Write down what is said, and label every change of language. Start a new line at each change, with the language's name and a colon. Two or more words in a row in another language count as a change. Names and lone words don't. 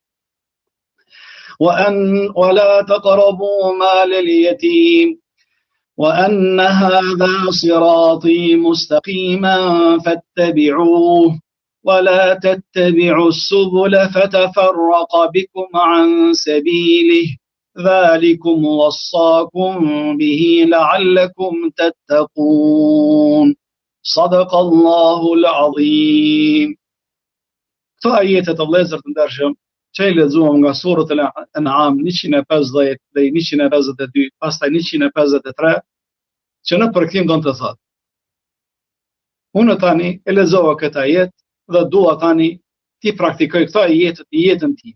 Arabic: ولا تقربوا مال اليتيم وأن هذا صراطي مستقيما فاتبعوه ولا تتبعوا السبل فتفرق بكم عن سبيله ذلكم وصاكم به لعلكم تتقون صدق الله العظيم.
Albanian: Këto ajete të vëllezër të ndershëm që i lexuam nga surët e An'am 150 dhe 152, pastaj 153, që në përkthim do të thotë: Unë tani e lexova këtë jetë dhe dua tani ti praktikoj këto jetët në jetën time.